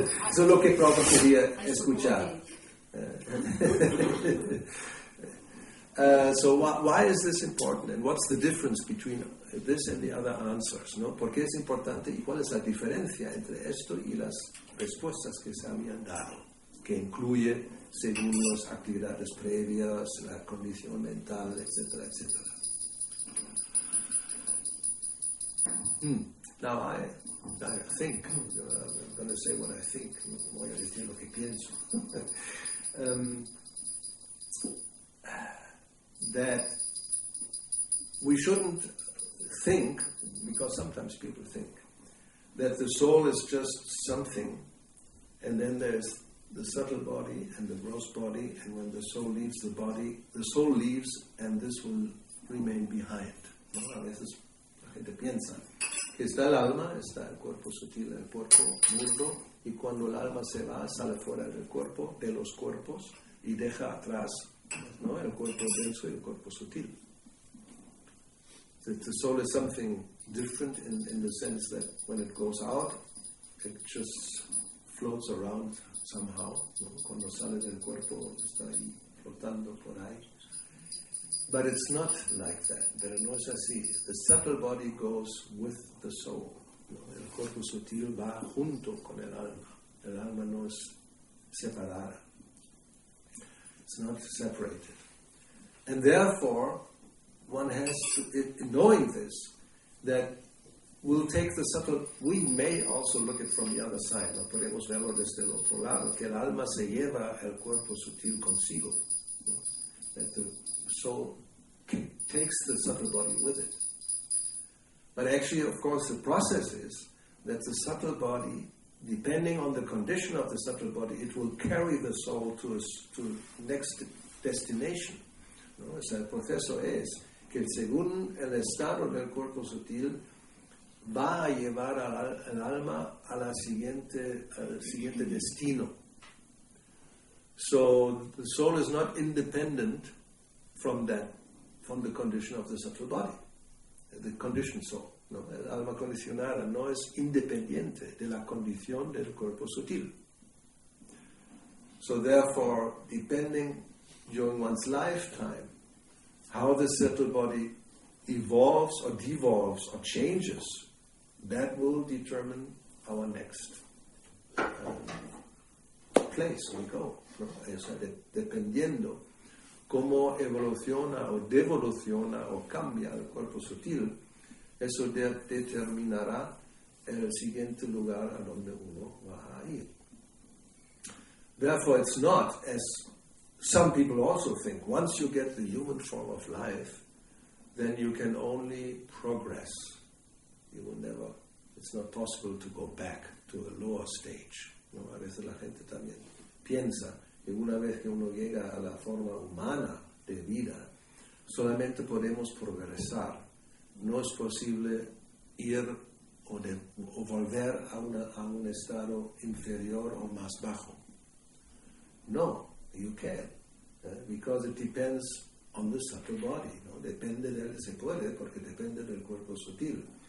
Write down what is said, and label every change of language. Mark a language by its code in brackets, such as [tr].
[es] Eso es lo que Prabhupada quería escuchar. [en] So why is this important? And what's the difference between this and the other answers? [es] ¿No? ¿Por qué es importante y cuál es la diferencia entre esto y las respuestas que se habían dado? Que incluye, según las actividades previas, la condición mental, etcétera, etcétera. [en] Now I think, I'm going to say what I think, [es] voy a decir lo que pienso. [en] That we shouldn't think, because sometimes people think, that the soul is just something, and then there's the subtle body and the gross body, and when the soul leaves the body, the soul leaves and this will remain behind. [es] ¿No? A veces la gente piensa que está el alma, está el cuerpo sutil, el cuerpo mudo, y cuando el alma se va, sale fuera del cuerpo, de los cuerpos, y deja atrás, ¿no? El cuerpo denso y el cuerpo sutil. [en] The soul is something different in the sense that when it goes out, it just floats around somehow, ¿no? [es] Cuando sale del cuerpo está ahí flotando por ahí. [en] But it's not like that. [es] Pero no es así. [en] The subtle body goes with the soul. ¿No? [es] El cuerpo sutil va junto con el alma. El alma no es separada. [en] It's not separated. And therefore, one has to, knowing this, that we'll take the subtle, we may also look at it from the other side, [es] no podemos verlo desde el otro lado, que el alma se lleva el cuerpo sutil consigo, ¿no? [en] That the soul takes the subtle body with it. But actually, of course, the process is that the subtle body, depending on the condition of the subtle body, it will carry the soul to next destination, ¿no? [es] O sea, el proceso es que según el estado del cuerpo sutil, va a llevar al alma a al siguiente destino. [en] So the soul is not independent from the condition of the subtle body, the conditioned soul. [es] No, el alma condicionada no es independiente de la condición del cuerpo sutil. [en] So therefore, depending during one's lifetime, how the subtle body evolves or devolves or changes, that will determine our next place we go. [es] ¿No? O sea, dependiendo cómo evoluciona o devoluciona o cambia el cuerpo sutil, eso determinará el siguiente lugar a donde uno va a ir. [en] Therefore, it's not, as some people also think, once you get the human form of life, then you can only progress. You will never, it's not possible to go back to a lower stage, ¿no? [es] A veces la gente también piensa que una vez que uno llega a la forma humana de vida, solamente podemos progresar. No es posible ir o volver a un estado inferior o más bajo. [en] No, you can, because it depends on the subtle body. [es] ¿No? Se puede porque depende del cuerpo sutil.